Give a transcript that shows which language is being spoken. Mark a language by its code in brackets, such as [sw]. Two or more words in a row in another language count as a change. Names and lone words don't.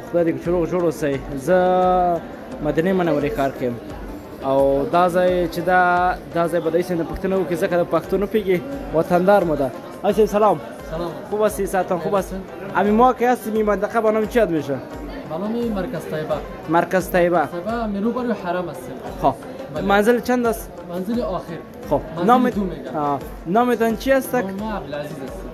[ps] خدای دې چې روغ جوړ اوسئ زه مدینې منورې ښار کې یم او دا ځای چې دا ځای به داسې نه پوښتنه وکړي ځکه د پښتو نه پوهېږي وطندار مو ده عایشه سلام [fa] سلام خوب هستی ساعتان خوب هست امی ما که هستیم این منطقه با نام چی یاد میشه؟ با نام مرکز طیبه مرکز طیبه طیبه منو برای حرم هستیم خب منزل چند است؟ منزل آخر خب نامتان چی است؟ ما عبدالعزیز هستیم